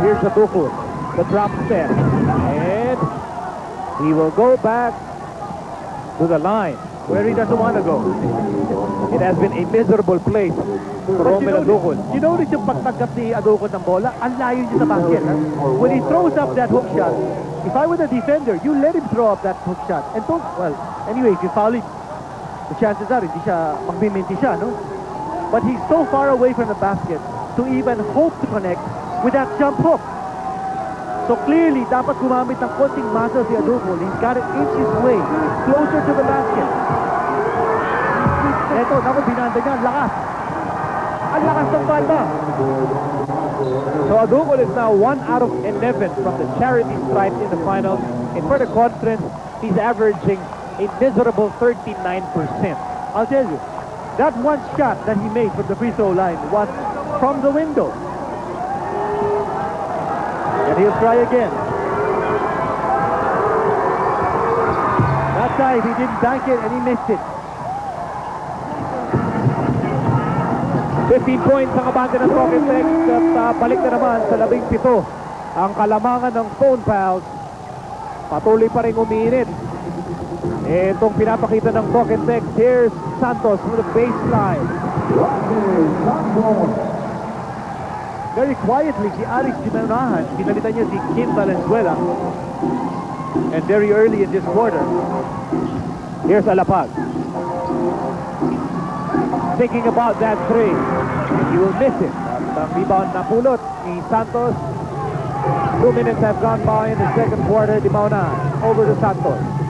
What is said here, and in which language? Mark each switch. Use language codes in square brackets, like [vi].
[en] Here's Aducol, the drop step. And he will go back to the line where he doesn't want to go. It has been a miserable place for Romel Aducol. You notice [tl] yung pagtanggap ni Aducol ng bola, ang layo niya sa basket. Huh? [en] When he throws up that hook shot, if I were the defender, you let him throw up that hook shot. And don't, well, anyway, if you foul it, the chances are [tl] hindi siya, magbiminti siya, no? [en] But he's so far away from the basket to even hope to connect with that jump hook. So clearly, [tl] dapat gumamit ng konting muscle si Aducol. [en] He's got to inch his way closer to the basket. [tl] Eto, naku, binanda niya, ang lakas. Ang lakas ng banda. [en] So Aducol is now 1 out of 11 from the charity stripe in the finals. And for the conference, he's averaging a miserable 39%. I'll tell you, that one shot that he made from the free throw line was from the window. And he'll try again. That time he didn't bank it and he missed it. [tl] 15 points ang abante ng Talking Text at balik na naman sa 17 ang kalamangan ng phone fouls. Patuloy pa rin umiinit. Itong pinapakita ng Talking Text. [en] Here's Santos from the baseline. Very quietly, [tl] si Alex Dimanahan, pinalitan niya si Kim Valenzuela. [en] And very early in this quarter. Here's Alapag. Thinking about that three. He will miss it. [tl] At ang rebound na pulot ni Santos. [en] 2 minutes have gone by in the second quarter. Dimaunan over to Santos.